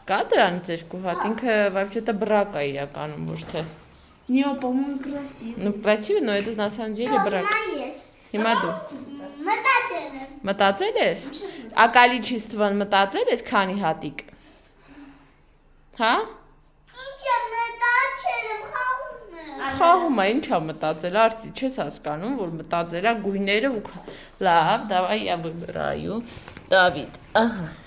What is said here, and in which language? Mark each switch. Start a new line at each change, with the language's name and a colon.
Armenian: Կա դրանից երկու հատ, ինքը
Russian: вообще-то брак
Armenian: է իրականում, ոչ թե։
Russian: Не, по-моему, красиво. Ну, красиво, но это на самом деле брак։
Armenian: Հիմա դու Մտածել եմ։ մտածել ես։ Ակալիչիստվան մտածել ես քանի հատիկ։ Հա։ Ինչ եմ մտածել եմ, խաղում եմ։ Խաղում է, ի՞նչ է մտածել, արծի, չես հասկանում, որ մտածել է գույները ու լավ,
Russian: давай я выбираю.
Armenian: Давид. Ага.